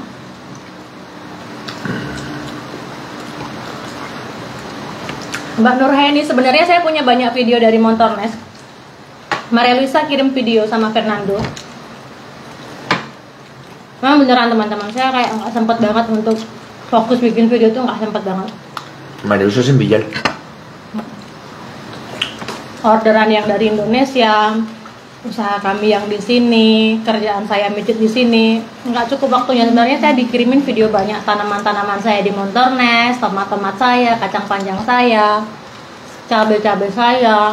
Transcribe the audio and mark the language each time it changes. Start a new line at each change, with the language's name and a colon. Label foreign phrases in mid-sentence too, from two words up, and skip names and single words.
Indonesian: Mbak Nurheni, sebenarnya saya punya banyak video dari Montornes. Maria Luisa kirim video sama Fernando. Memang beneran teman-teman, saya kayak nggak sempet banget untuk fokus bikin video tuh, nggak sempet banget.
Spanish: María Luisa es en Villar.
Indonesian: Orderan yang dari Indonesia, usaha kami yang di sini, kerjaan saya mijit di sini, nggak cukup waktunya. Sebenarnya saya dikirimin video banyak tanaman-tanaman saya di Montornes, tomat-tomat saya, kacang panjang saya, cabai-cabai saya.